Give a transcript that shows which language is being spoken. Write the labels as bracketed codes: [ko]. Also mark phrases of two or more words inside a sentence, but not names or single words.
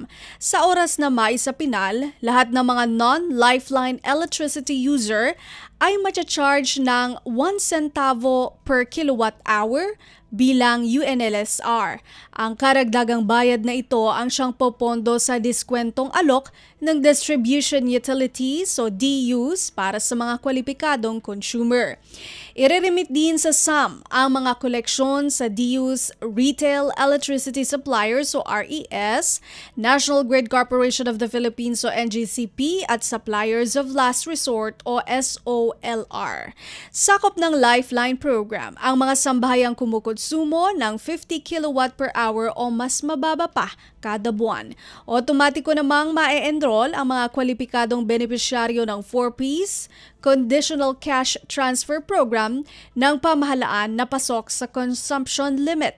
[tl] Sa oras na May sa Pinal, lahat ng mga [en] non-lifeline electricity user [tl] ay matcha-charge ng 1 centavo [en] per kilowatt hour [tl] bilang UNLSR. Ang karagdagang bayad na ito ang siyang popondo sa diskwentong alok ng [en] Distribution Utilities [tl] o DUs para sa mga kwalipikadong consumer. Ireremit din sa SAM ang mga koleksyon sa DUs [en] Retail Electricity Suppliers [tl] o RES, National Grid Corporation of the Philippines o NGCP at [en] Suppliers of Last Resort [tl] o SOLR. Sakop ng Lifeline Program ang mga sambahayang kumukonsumo ng 50 [en] kilowatt per hour [tl] o mas mababa pa kada buwan. Otomatiko namang mae-enroll ang mga kwalipikadong benepisyaryo ng 4Ps Conditional Cash Transfer Program ng pamahalaan na pasok sa [en] consumption limit.